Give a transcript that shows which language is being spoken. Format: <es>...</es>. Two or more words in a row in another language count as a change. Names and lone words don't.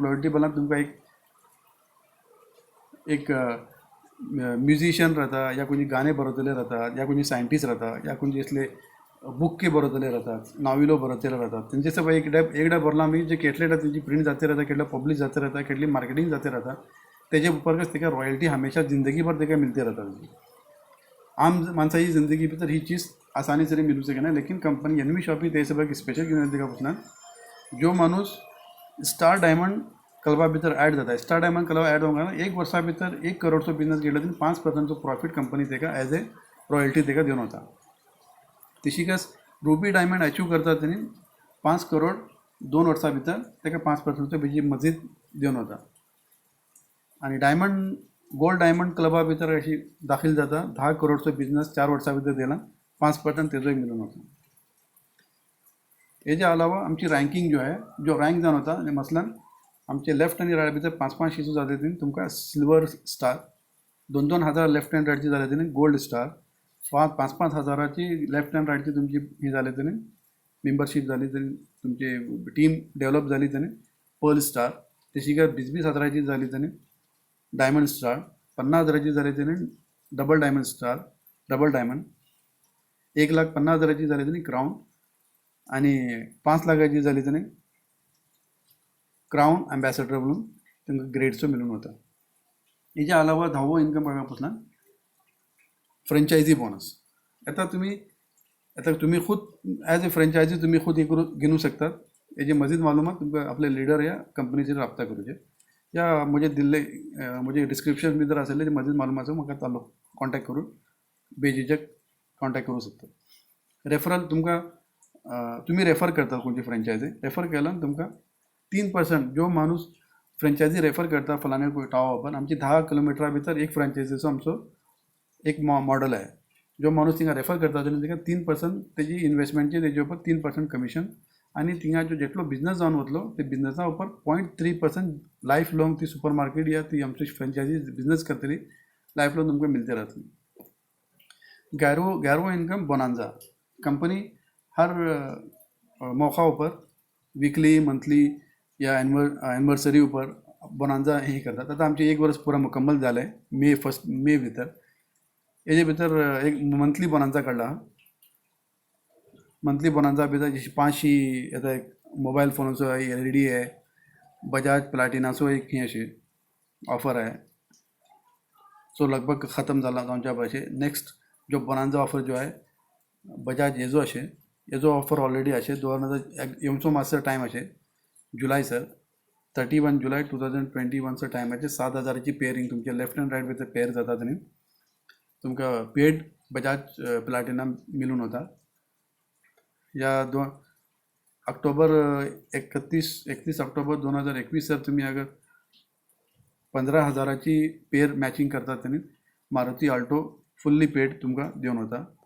<kok>रॉयल्टी बलान तुमकां एक म्युझिशियन राहता, या कोणी गाणे बरयतले राहतात, या कोणी सायंटिस्ट राहतात, या कोणी असले बुक्के बरयतले राहतात, नाविलो बरयतले राहतात. त्यांचे सगळं एकदा बरला आम्ही जे केटले त्यांची प्रिंट जाते राहता, केटलं पब्लिश जाते राहता, केटली मार्केटिंग जाते राहता, तेजे उपरच तेका रॉयल्टी हमेशा जिंदगीभर तेका मिळते राहता. आम माणसाची जिंदगी भितर ही चीज</kok> <hi>आसानी से</hi> <kok>मिलू सके ना, लेकिन कंपनी एनवी शॉपी ते सगळं स्पेशल घेऊन येते का पुसणार. जो माणूस</kok> <en>star diamond club</en> <kok>भितर ॲड जाता,</kok> <en>star diamond club add</en> <kok>होऊन 1 वर्सा भितर 1 करोडचो बिझनेस केला तरी 5% प्रॉफिट कंपनी तेका</kok> <en>as a royalty</en> <kok>तेका देऊन होता. तशीकच</kok> <en>ruby diamond achieve</en> <kok>करता त्यांनी 5 करोड 2 वर्सां भितर तेका 5% बेजी मजीद देऊन होता. आणि</kok> <en>gold diamond club</en> <kok>भितर अशी दाखल जाता 10 करोडचो बिझनेस 4 वर्सां भितर दिला, 5% तेजोय मिळून होता. हेच्या अलावा आमची रँकिंग जो आहे, जो रँक जावन होता मसलन आमचे लेफ्ट आणि राईट भितर 5-5 इशू जाले तरी तुमकां</kok> <en>silver star,</en> <kok>2-2 हजार</kok> <en>left and right</en> <kok>जाले तरी</kok> <en>gold star,</en> <kok>5-5 हजाराची</kok> <en>left and right</en> <kok>तुमची ही जाले तरी मेंबरशीप झाली तरी तुमची</kok> <en>team develop</en> <kok>झाली तरी</kok> <en>pearl star.</en> <kok>तशी काय 20-20 हजाराची झाली तरी</kok> <en>diamond star,</en> <kok>50 हजाराची झाली तरी</kok> <en>double diamond star, double diamond,</en> <kok>1,50,000 झाली तरी क्राऊन, आणि 5 लाखाची झाली तरी</kok> <en>crown ambassador</en> <kok>म्हणून त्यांना ग्रेडचं मिळून होता. याच्या अलावा 10वो इन्कम बघापासून</kok> <en>franchise bonus.</en> <kok>आता तुम्ही खुद</kok> <en>as a franchise</en> <kok>तुम्ही खुद हे घेऊ शकतात. याची मजीद मालूमात तुमकां आपले लिडर या कंपनीचे राबता करूचे, या म्हणजे दिल्ले म्हणजे डिस्क्रिप्शन भितर आसले मजीद मालूमाचो म्हाका तालो कॉन्टॅक्ट करून बेझिझक कॉन्टॅक्ट करू शकता. रेफरल तुमकां तुम्ही रेफर करता कोणती फ्रँचायझी रेफर केला तुमकां 3% जो माणूस फ्रँचायझी रेफर करता फलाण्या टावा ओपन, आमची 10 किलोमिटरा भितर एक फ्रँचायझीचो आमचो एक मॉडल आहे. जो माणूस तिंगा रेफर करता ताका 3% तेजी इन्वेस्टमेंटची तेजे उपर 3% कमिशन, आणि तिंगा जो जेटलो बिझनेस जावन वतलो ते बिझनेसा उपर 0.3%</kok> <en>life long</en> <kok>ती</kok> <en>super market</en> <kok>या ती आमची फ्रँचायझी बिझनेस करतली</kok> <en>life long</en> <kok>तुमकां मिलते राहतली. 11वो इन्कम बोनांजा. कंपनी हर मौका ऊपर</kok> <en>weekly monthly</en> <kok>या एनिवर्सरी ऊपर बोनांजा हे करतात. आता आमचे 1 वर्ष पुरा मुकम्मल झालं आहे मे भितर. हेजे भितर एक</kok> <en>monthly bonanza</en> <kok>काढला.</kok> <en>monthly bonanza</en> <kok>भितर जशी 500 येता, एक मोबाईल फोनाचो LED आहे, बजाज प्लॅटिनाचो एक ही अशी ऑफर आहे. सो लगभग खतम झाला जावच्या पाहिजे. नेक्स्ट जो</kok> <en>bonanza offer</en> <kok>जो आहे बजाज हेजो असे, हेजो ऑफर ऑलरेडी असे 2000 येवचो मातसो टायम असे जुलै सर 31 जुलै 2021 टायम आहे. 7,000ची पेअरिंग तुमच्या लेफ्ट अँड राईट भितर पेअर जातात आणि तुमकां पेड बजाज प्लॅटिना मिळून होता. या 31 ऑक्टोबर 2021 सर तुम्ही अगर 15,000ची</kok> <en>pair matching</en> <kok>करतात त्यांनी मारुती आल्टो</kok> <en>fully paid</en> <kok>तुमकां देऊन होता.</kok>